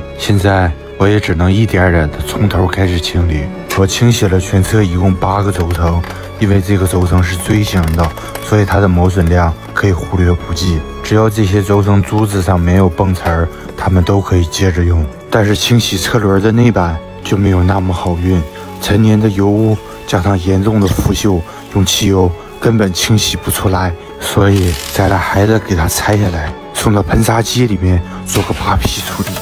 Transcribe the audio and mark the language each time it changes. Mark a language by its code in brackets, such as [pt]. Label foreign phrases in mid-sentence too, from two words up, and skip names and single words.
[zh] 現在我也只能一點點的從頭開始清理。我清洗了全車一共8個軸承，因為這個軸承是錐形的，所以它的磨損量可以忽略不計。只要這些軸承珠子上沒有崩刺兒，它們都可以接着用。但是清洗車輪的內板就沒有那麼好運，陳年的油污加上嚴重的腐朽，用汽油根本清洗不出來，所以咱倆還得給它拆下來，送到噴砂機裡面做個扒皮處理。